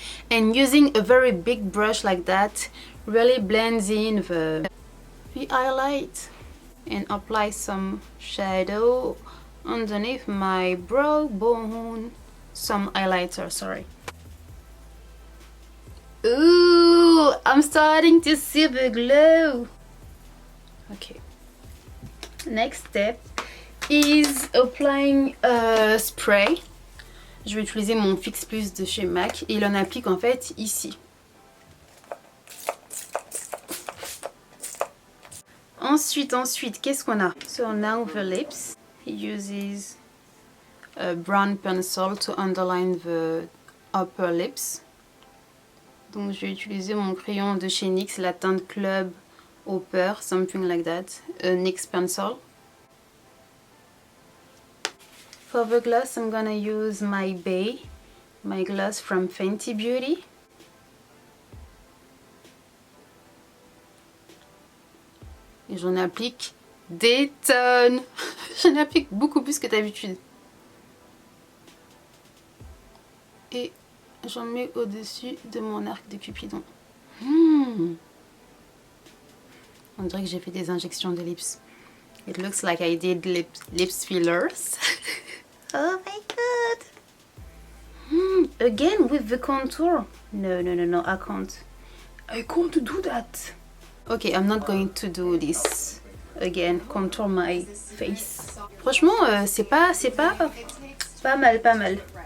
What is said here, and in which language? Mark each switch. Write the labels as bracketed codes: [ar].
[en] And using a very big brush like that really blends in the highlight and apply some shadow underneath my brow bone. Some highlighter, sorry. Ooh, I'm starting to see the glow. Okay. Next step is applying a spray. [fr] Je vais utiliser mon Fix Plus de chez MAC et il en applique en fait ici. Ensuite, qu'est-ce qu'on a? [en] So now the lips. He uses a brown pencil to underline the upper lips. [fr] Donc je vais utiliser mon crayon de chez NYX, la teinte Club Hopper, [en] something like that, a NYX pencil. For the gloss, I'm gonna use my gloss from Fenty Beauty. [fr] Et j'en applique des tonnes. J'en applique beaucoup plus que d'habitude. Et j'en mets au-dessus de mon arc de Cupidon. On dirait que j'ai fait des injections de lips. [en] It looks like I did lips fillers. Oh my god. Again with the contour. No, I can't. I can't do that. Okay, I'm not going to do this again. Contour my face. [fr] Franchement, c'est pas mal.